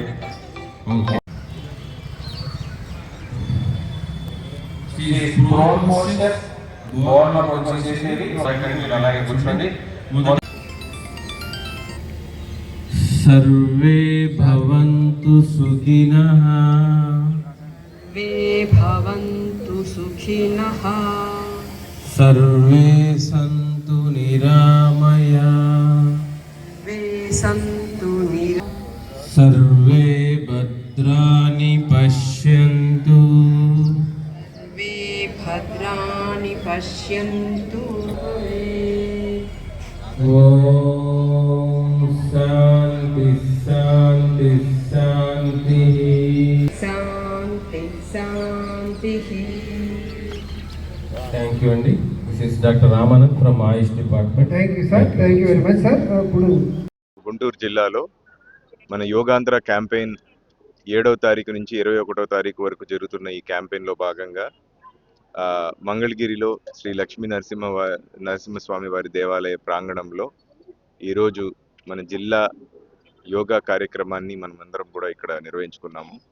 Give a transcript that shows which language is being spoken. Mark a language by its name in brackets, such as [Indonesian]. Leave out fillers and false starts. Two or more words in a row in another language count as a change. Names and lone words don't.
[Telugu] ఓకే, అలాగే కూర్చోండి. [Sanskrit] सर्वे भवन्तु सुखिनः. वे भवन्तु सुखिनः. सर्वे सन्तु निरामया. वे सन्तु सर्वे भद्राणि पश्यन्तु. वे भद्राणि पश्यन्तु. ओं शान्ति शान्ति शान्ति. शान्ति शान्तिः. [English] thank you అండి. this is doctor Ramanand from AYUSH department. thank you sir, thank you very much sir. ఇప్పుడు [Telugu] గుంటూరు జిల్లాలో మన యోగాంధ్ర క్యాంపెయిన్ 7వ తారీఖు నుంచి 21వ తారీఖు వరకు జరుగుతున్న ఈ క్యాంపెయిన్లో భాగంగా మంగళగిరిలో శ్రీ లక్ష్మీ నరసింహస్వామి వారి దేవాలయ ప్రాంగణంలో ఈరోజు మన జిల్లా యోగా కార్యక్రమాన్ని మనమందరం కూడా ఇక్కడ నిర్వహించుకున్నాము.